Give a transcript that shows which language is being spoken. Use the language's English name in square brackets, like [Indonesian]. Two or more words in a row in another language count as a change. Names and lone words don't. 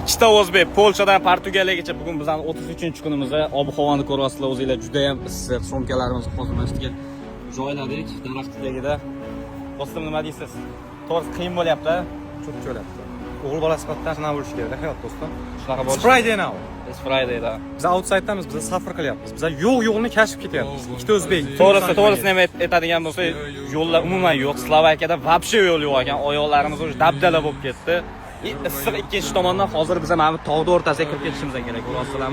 [Uzbek] ikkita o'zbek Polshadan Portugaliyagacha bugun bizning 33-kunimizda ob-havoni ko'ryapsizlar, o'zingizlar juda ham issiq. Sumkalarimizni hozir mana shu yerga joyladik, daraxt tagida. Do'stim, nima deysiz? To'g'ri qiyin bo'lyapti, Çok bo'lyapti. O'g'il bola sifatida shuna bo'lish kerak, hayot do'stim. shunaqa bo'lishi. [English] Friday now. It's Fridayda. [Uzbek] Biz outside'damiz, biz safar qilyapmiz. Biz yo'lni kashf ketyapmiz. Ikkita o'zbek. To'g'risini ham aytadigan bo'lsa, yo'llar umuman yo'q. Slovakiyada вообще yo'l yo'q ekan. Oyoqlarimiz o'sha dabdala bo'lib ketdi. Issiq ikkinchi tomondan hozir biz mana bu tog'ning o'rtasiga kirib ketishimiz kerak, ko'rasizlarmi?